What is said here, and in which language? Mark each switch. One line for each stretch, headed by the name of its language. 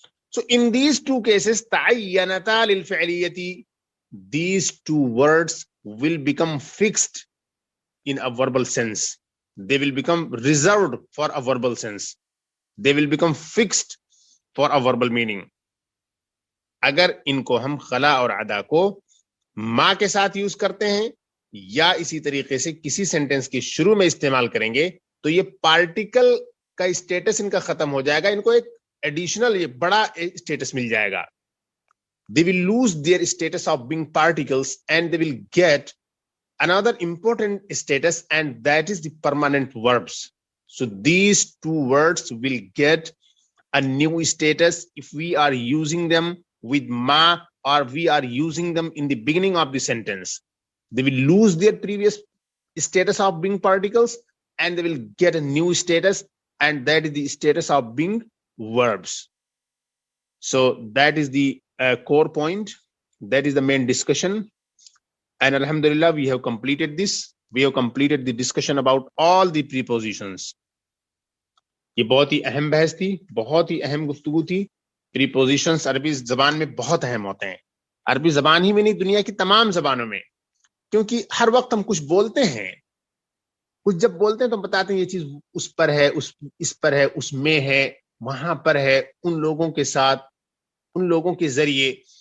English: So in these two cases
Arabic: ta'ayyanata lil fi'liyati,
English: these two words will become fixed in a verbal sense. They will become reserved for a verbal sense. They will become fixed for a verbal meaning.
Urdu: اگر ان کو ہم خلا اور عدا کو ما کے ساتھ use کرتے ہیں یا اسی طریقے سے کسی سینٹنس کے شروع میں استعمال کریں گے تو یہ پارٹیکل کا اسٹیٹس ان کا ختم ہو جائے گا، ان کو ایک ایڈیشنل یہ بڑا اسٹیٹس مل جائے گا.
English: They will lose their status of being particles and they will get another important status, and that is the permanent verbs. So these two words will get a new status if we are using them with ma or we are using them in the beginning of the sentence. They will lose their previous status of being particles and they will get a new status, and that is the status of being verbs. So that is the core point. That is the main discussion. And alhamdulillah, we have completed this. We have completed the discussion about all the prepositions.
Urdu: یہ بہت ہی اہم بحث تھی، بہت ہی اہم گفتگو تھی. Prepositions عربی زبان میں بہت اہم ہوتے ہیں، عربی زبان ہی میں نہیں دنیا کی تمام زبانوں میں، کیونکہ ہر وقت ہم کچھ بولتے ہیں، کچھ جب بولتے ہیں تو ہم بتاتے ہیں یہ چیز اس پر ہے، اس پر ہے، اس میں ہے، وہاں پر ہے، ان لوگوں کے ساتھ، ان لوگوں کے ذریعے.